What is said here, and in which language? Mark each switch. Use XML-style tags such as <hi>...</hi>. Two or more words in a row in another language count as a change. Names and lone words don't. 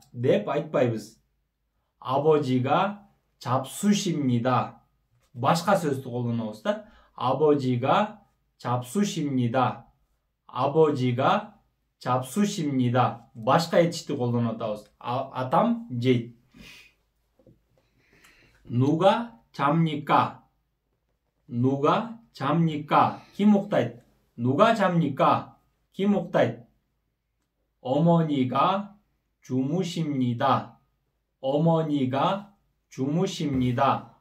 <ky>деп айтпайбыз.</ky> <ko>아버지가 잡수십니다.</ko> <ky>башка сөздү колдонобуз да.</ky> <ko>아버지가 잡수십니다. 아버지가 잡수십니다.</ko> <ky>башка этичти колдонуп атабыз. атам жейт.</ky> <ko>누가 잡니까? 누가 잡니까?</ko> <ky>Ким уктайт?</ky> <ko>누가 잡니까?</ko> <ky>Ким уктайт?</ky> <ko>어머니가 주무십니다. 어머니가 주무십니다.</ko>